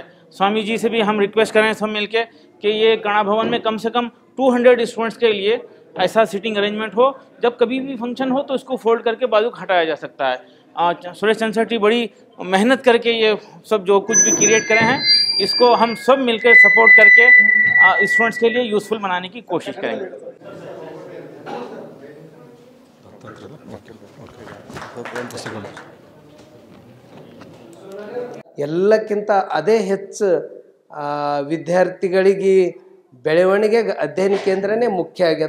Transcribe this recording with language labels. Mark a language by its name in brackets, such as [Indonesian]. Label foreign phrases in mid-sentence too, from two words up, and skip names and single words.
[Hindi] स्वामी जी से भी हम रिक्वेस्ट करें सब मिलके कि ये कणा भवन में कम से कम 200 स्टूडेंट्स के लिए ऐसा [English] seating arrangement [Hindi] हो, जब कभी भी फंक्शन हो तो इसको फोल्ड करके बाजू हटाया जा सकता है। सुरेश चंसर्टी बड़ी मेहनत करके ये सब जो कुछ भी क्रिएट करे हैं, इसको हम सब मिलकर सपोर्ट करके स्टूडेंट्स के लिए यूज़फुल बनाने की कोशिश करेंगे। [Kannada] ಎಲ್ಲಕ್ಕಿಂತ ಅದೇ ಹೆಚ್ಚು ವಿದ್ಯಾರ್ಥಿಗಳಿಗೆ ಬೆಳವಣಿಗೆಗೆ ಅಧ್ಯಯನ ಕೇಂದ್ರನೇ ಮುಖ್ಯ ಆಗ್ಯದ.